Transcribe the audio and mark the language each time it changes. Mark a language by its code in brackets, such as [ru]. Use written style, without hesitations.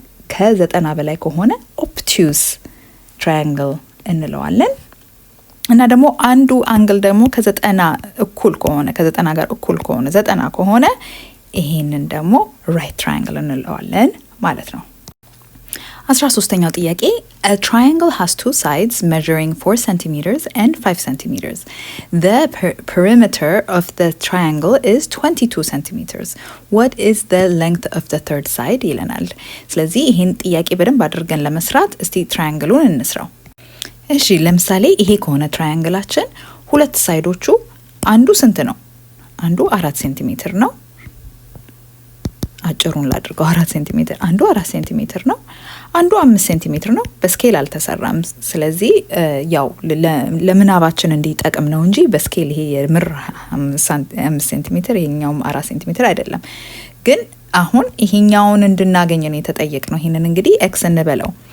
[am] ከ90 በላይ ከሆነ ኦፕቱስ ትራያንግል እንለዋለን። እና ደግሞ አንዱ አንግል ደግሞ ከ90 እኩል ከሆነ ከ90 ጋር እኩል ከሆነ 90 ከሆነ ይሄንን ደግሞ ራይት ትራያንግል እንለዋለን ማለት ነው። 13ኛው ጥያቄ [en] a triangle has two sides measuring 4 centimeters and 5 centimeters. The perimeter of the triangle is 22 centimeters. What is the length of the third side? [am] ይለናል። ስለዚህ ይሄን ጥያቄ በደንብ አድርገን ለመስራት እስቲ ትራያንግሉን እንስራው። እሺ ለምሳሌ ይሄ ከሆነ ትራያንግላችን ሁለት ሳይዶቹ አንዱ ስንት ነው? አንዱ 4 ሴንቲሜትር ነው። አጭሩን ላድርገው 4 ሴንቲሜትር አንዱ 4 ሴንቲሜትር ነው። አንዱ 5 ሴንቲሜትር ነው። በስኬል አልተሰራም። ስለዚህ ያው ለምናባችን እንዲጠቅም ነው እንጂ በስኬል ይሄ የምር 5 ሴንቲሜትር ይሄኛውም 4 ሴንቲሜትር አይደለም። ግን አሁን ይሄኛውን እንድናገኝ ነው የተጠየቅነው። ይሄንን እንግዲህ ኤክስ እንበለው።